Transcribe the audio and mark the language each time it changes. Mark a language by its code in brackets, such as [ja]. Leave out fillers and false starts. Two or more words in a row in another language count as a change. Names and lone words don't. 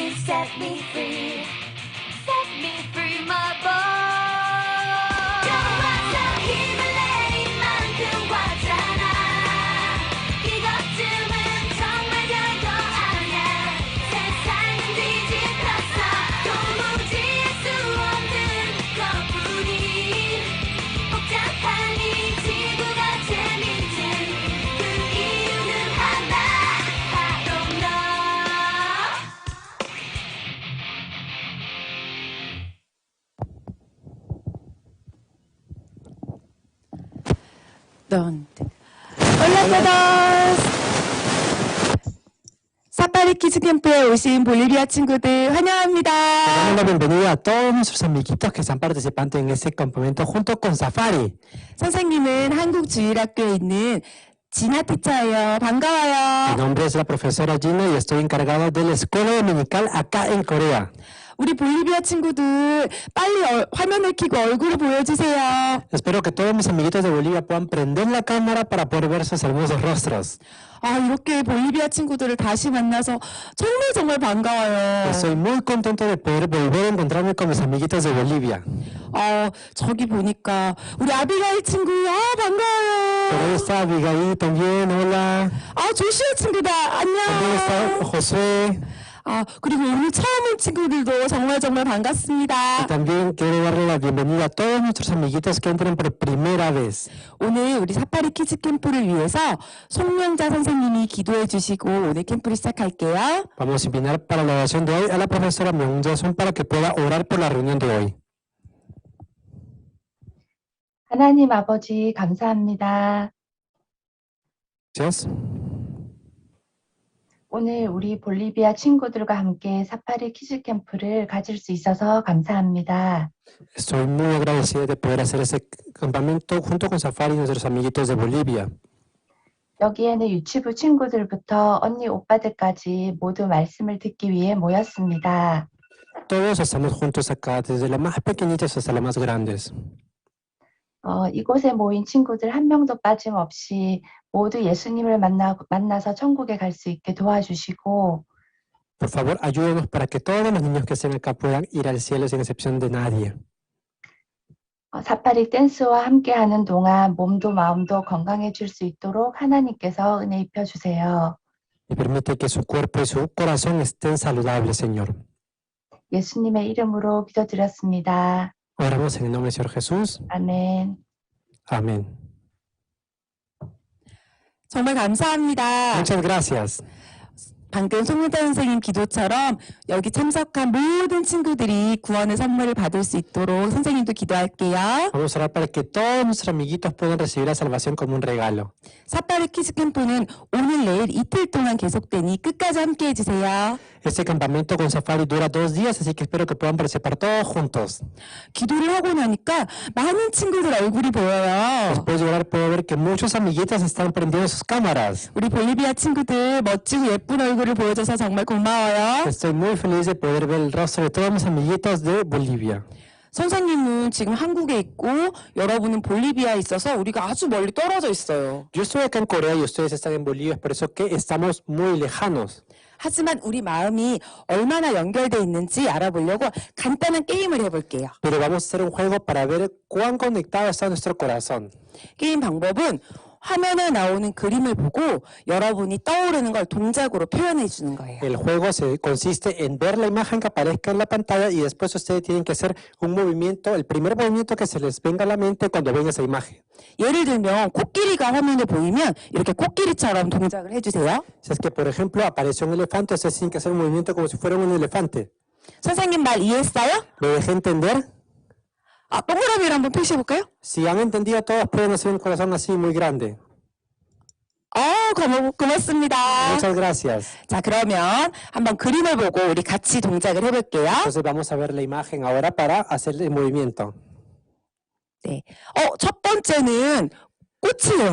[en] set me free. Set me free, my boy. [ko] 좋아서 힘을 내 이만큼 왔잖아. 이것쯤은 정말 별거 아니야. 세상은 뒤집혔어. 도무지 알 수 없는 것뿐인 복잡한 이 지구가 재밌지. 그 이유는 하나, 바로 [es] ¿Dónde? Hola a todos. [ko] 사파리 키즈 캠프에 오신 볼리비아 친구들 환영합니다. [es] Damos la bienvenida a todos nuestros amiguitos que están participando en este campamento junto con Safari. [ko] 선생님은 한국주일학교에 있는 진아 티처예요. [es] Mi [ko] 반가워요. [es] nombre es la profesora Gina y estoy encargada de la escuela dominical acá en Corea. [ko] 우리 볼리비아 친구들 빨리 화면을 켜고 얼굴을 보여주세요. [es] Espero que todos mis amiguitos de Bolivia puedan prender la cámara para poder ver sus hermosos rostros. [ko] 아, 이렇게 볼리비아 친구들을 다시 만나서 정말 반가워요. [es] Estoy muy contento de poder volver a encontrarme con mis amiguitos de Bolivia. [ko] 저기 보니까 우리 아비가일 친구, [es] Por ahí [ko] 반가워요. [es] está Abigail también, hola. [ko] 조슈아 친구다, [es] También [ko] 안녕. [es] está Josué. [ko] 그리고 오늘 처음 온 친구들도 정말 [es] Y [ko] 반갑습니다. [es] también quiero darle la bienvenida a todos nuestros amiguitos que entran por primera vez. [ko] 오늘 우리 사파리 키즈 캠프를 위해서 송명자 선생님이 기도해 주시고 오늘 캠프를 시작할게요. [es] Vamos a invitar para la oración de hoy a la profesora Myung Jae-sun para que pueda orar por la reunión de hoy. [ko] 하나님 아버지 감사합니다. [es] Gracias. [ko] 오늘 우리 볼리비아 친구들과 함께 사파리 키즈 캠프를 가질 수 있어서 감사합니다. [es] Estoy muy agradecida de poder hacer ese campamento junto con Safari y nuestros amiguitos de Bolivia. [ko] 여기에는 유치부 친구들부터 언니 오빠들까지 모두 말씀을 듣기 위해 모였습니다. [es] Todos estamos juntos acá, desde los más pequeñitos hasta los más grandes. [ko] 이곳에 모인 친구들 한 명도 빠짐없이 모두 예수님을 만나서 천국에 갈 수 있게 도와주시고 [es] Por favor, ayúdenos para que todos los niños que estén acá puedan ir al cielo sin excepción de nadie. [ko] 사파리 댄스와 함께하는 동안 몸도 마음도 건강해질 수 있도록 하나님께서 은혜 입혀주세요. [es] Y permite que su cuerpo y su corazón estén saludables, Señor. [ko] 예수님의 이름으로 기도드렸습니다. [es] Oramos en el nombre del Señor Jesús. [ko] 아멘. [es] Amén. [ko] 정말 감사합니다. [es] Muchas gracias. [ko] 방금 송명자 선생님 기도처럼 여기 참석한 모든 친구들이 구원의 선물을 받을 수 있도록 선생님도 기도할게요. [es] Vamos a orar para que todos nuestros amiguitos puedan recibir la salvación como un regalo. [ko] 사파리 키즈 캠프는 오늘 내일 이틀 동안 계속되니 끝까지 함께 해주세요. [es] Este campamento con Safari dura 2 días, así que espero que puedan participar todos juntos. [ko] 기도를 하고 나니까 많은 친구들 얼굴이 보여요. [es] Después de orar puedo ver que muchos amiguitos están prendiendo sus cámaras. [ko] 우리 볼리비아 친구들 멋지고 예쁜 얼굴을 보여줘서 정말 고마워요. [es] Estoy muy feliz de poder ver el rostro de todos mis amiguitos de Bolivia. [ko] 선생님은 지금 한국에 있고 여러분은 볼리비아에 있어서 우리가 아주 멀리 떨어져 있어요. [es] Yo estoy acá en Corea y ustedes están en Bolivia, es por eso que estamos muy lejanos. [ko] 하지만 우리 마음이 얼마나 연결돼 있는지 알아보려고 간단한 게임을 해볼게요. [es] Pero vamos a hacer un juego para ver cuán conectado está nuestro corazón. [ko] 게임 방법은 화면에 나오는 그림을 보고 여러분이 떠오르는 걸 동작으로 표현해 주는 거예요. [es] El juego consiste en ver la imagen que aparezca en la pantalla y después ustedes tienen que hacer un movimiento, el primer movimiento que se les venga a la mente cuando ven esa imagen. [ko] 예를 들면 코끼리가 화면에 보이면 이렇게 코끼리처럼 동작을 해주세요. [es] Si es que, por ejemplo, apareció un elefante, ustedes tienen que hacer un movimiento como si fuera un elefante. [ko] 선생님 말 이해했어요? [es] ¿Lo dejé entender? [ko] 동그라미를 한번 표시해볼까요? [es] Si han entendido, todos pueden hacer un corazón así muy grande. [ko] 고맙습니다. [es] Muchas gracias. [ko] 자, 그러면 한번 그림을 보고 우리 같이 동작을 해볼게요. [es] Entonces vamos a ver la imagen ahora para hacer el movimiento. [ko] 네. 첫 번째는 꽃이에요.